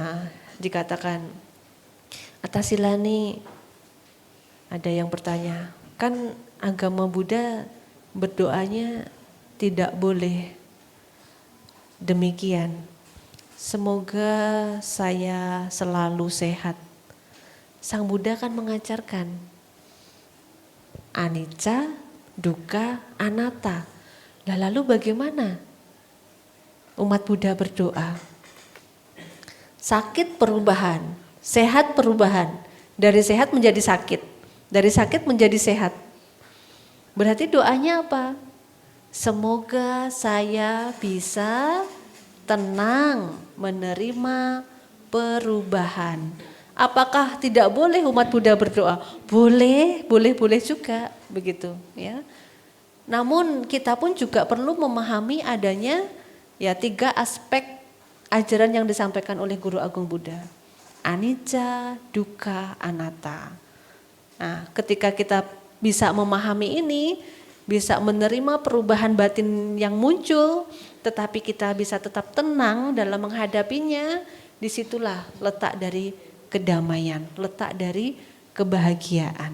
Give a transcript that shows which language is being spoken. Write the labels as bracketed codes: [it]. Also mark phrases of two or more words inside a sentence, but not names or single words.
[id] Nah, dikatakan Atasilani, ada yang bertanya, kan agama Buddha berdoanya tidak boleh demikian. Semoga saya selalu sehat. Sang Buddha kan mengajarkan [pi] anicca, dukkha, anatta. [id] Lalu bagaimana umat Buddha berdoa? Sakit perubahan, sehat perubahan. Dari sehat menjadi sakit, dari sakit menjadi sehat. Berarti doanya apa? Semoga saya bisa tenang menerima perubahan. Apakah tidak boleh umat Buddha berdoa? Boleh juga begitu ya. Namun kita pun juga perlu memahami adanya ya 3 aspek ajaran yang disampaikan oleh Guru Agung Buddha. [pi] Anicca, dukkha, anatta. [id] Nah, ketika kita bisa memahami ini, bisa menerima perubahan batin yang muncul, tetapi kita bisa tetap tenang dalam menghadapinya, disitulah letak dari kedamaian, letak dari kebahagiaan.